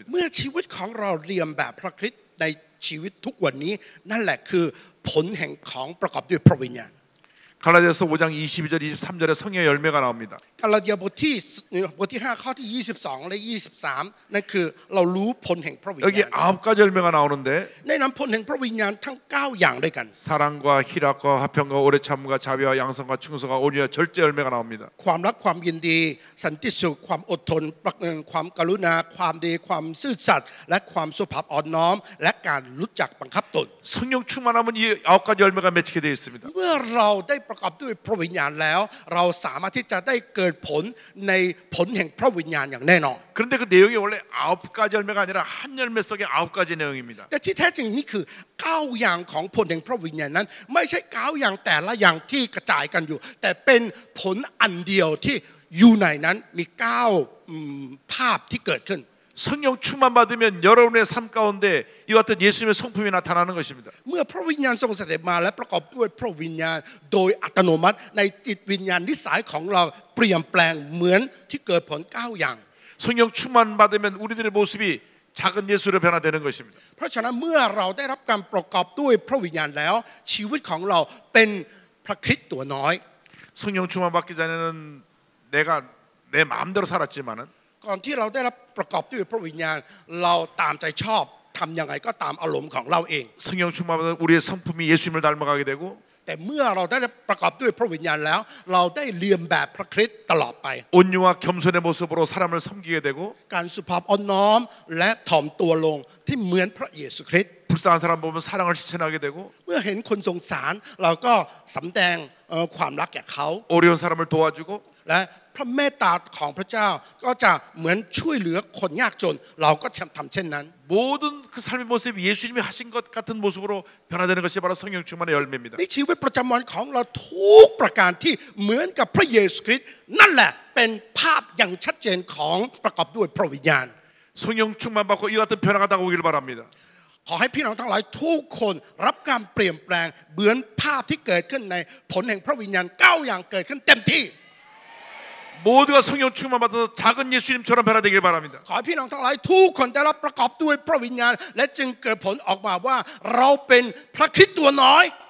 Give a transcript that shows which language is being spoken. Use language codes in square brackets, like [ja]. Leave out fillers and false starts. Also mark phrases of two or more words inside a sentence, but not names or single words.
[th] เมื่อชีวิตของเราเรียนแบบพระคริสต์ในชีวิตทุกวันนี้นั่นแหละคือผลแห่งของประกอบด้วยพระวิญญาณ [ko] 갈라디아서 5장 22절 23절에 성령의 열매가 나옵니다. [th] กาลาดียบทที่5ข้อที่22และ23นั่นคือเรารู้ผลแห่งพระวิญ [ko] 여기 [th] ญาณ [ko] 9가지 열매가 나오는데 [th] ในนั้นผลแห่งพระวิญญาณทั้ง9อย่างด้วยกัน [ko] 사랑과 희락과 화평과 오래 참음과 자비와 양성과 충성과 온유와 절제 열매가 나옵니다. [th] ความรักความยินดีสันติสุขความอดทนความกรุณาความดีความซื่อสัตย์และความสุภาพอ่อนน้อมและการรู้จักบังคับตน [ko] 성령 충만하면 이 9가지 열매가 맺히게 되어 있습니다. [th] เมื่อเราได้ประกอบด้วยพระวิญญาณแล้วเราสามารถที่จะได้เกิดผลในผลแห่งพระวิญญาณอย่างแน่นอน [ko] 그런데 그 내용이 원래 9가지 열매가 아니라 한 열매 속에 9가지 내용입니다. [th] แต่ที่แท้จริงนี่คือ9อย่างของผลแห่งพระวิญญาณนั้นไม่ใช่9อย่างแต่ละอย่างที่กระจายกันอยู่แต่เป็นผลอันเดียวที่อยู่ในนั้นมี9ภาพที่เกิดขึ้น [ko] 성령 충만 받으면 여러분의 삶 가운데 이와 같은 예수님의 성품이 나타나는 것입니다. [th] เมื่อพระวิญญาณทรงเสด็จมาและประกอบด้วยพระวิญญาณโดยอัตโนมัติในจิตวิญญาณนิสัยของเราเปลี่ยนแปลงเหมือนที่เกิดผล9อย่าง [ko] 성령 충만 받으면 우리들의 모습이 작은 예수로 변화되는 것입니다. [th] เพราะฉะนั้นเมื่อเราได้รับการประกอบด้วยพระวิญญาณแล้วชีวิตของเราเป็นพระคริสต์ตัวน้อย [ko] 성령 충만 받기 전에는 내가 내 마음대로 살았지만은 [th] ก่อนที่เราได้รับประกอบด้วยพระวิญญาณเราตามใจชอบทำยังไงก็ตามอารมณ์ของเราเอง [ko] 성령 충만 받으면 우리의 성품이 예수님을 닮아가게 되고 [th] แต่เมื่อเราได้ประกอบด้วยพระวิญญาณแล้วเราได้เรียนแบบพระคริสต์ตลอดไป [ko] 온유와 겸손의 모습으로 사람을 섬기게 되고 [th] การสุภาพอ่อนน้อมและถ่อมตัวลงที่เหมือนพระเยซูคริสต์ [ko] 불쌍한 사람 보면 사랑을 실천하게 되고 [th] เมื่อเห็นคนสงสารเราก็สำแดงความรักแก่เขา [ko] 어려운 사람을 도와주고 [th] และพระเมตตาของพระเจ้าก็จะเหมือนช่วยเหลือคนยากจนเราก็ทำเช่นนั้น [ko] 모든 그 삶의 모습이 예수님이 하신 것 같은 모습으로 변화되는 것이 바로 성령 충만의 열매입니다. [th] ในชีวิตประจำวันของเราทุกประการที่เหมือนกับพระเยซูคริสต์นั่นแหละเป็นภาพอย่างชัดเจนของประกอบด้วยพระวิญญาณ [ko] 성령 충만 받고 이와 같은 변화가 다가오기를 바랍니다. [th] ขอให้พี่น้องทั้งหลายทุกคนรับการเปลี่ยนแปลงเหมือนภาพที่เกิดขึ้นในผลแห่งพระวิญญาณ9อย่างเกิดขึ้นเต็มที่ [ko] 모두가 성령 충만 받아서 작은 예수님처럼 변화되길 바랍니다. [th] ขอให้พี่น้องทั้งหลายทุกคนได้รับประกอบด้วยพระวิญญาณและจึงเกิดผลออกมาว่าเราเป็นพระคริสต์ตัวน้อย